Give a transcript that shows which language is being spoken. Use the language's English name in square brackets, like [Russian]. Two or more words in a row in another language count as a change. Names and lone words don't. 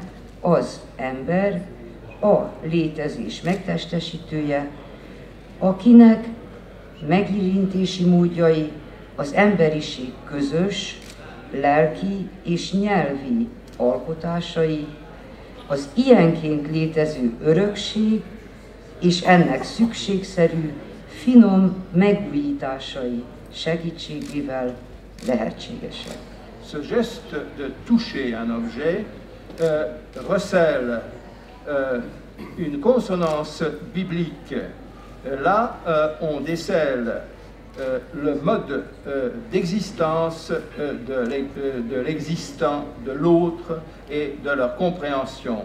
[Hungarian] az ember, a létezés megtestesítője, akinek megérintési módjai az emberiség közös, lelki és nyelvi alkotásai, az ilyenként létező örökség és ennek szükségszerű, finom megújításai segítségével lehetségesek. [French] Ce geste de toucher un objet recèle une consonance biblique. Là, on décèle le mode d'existence de l'existant, de l'autre et de leur compréhension.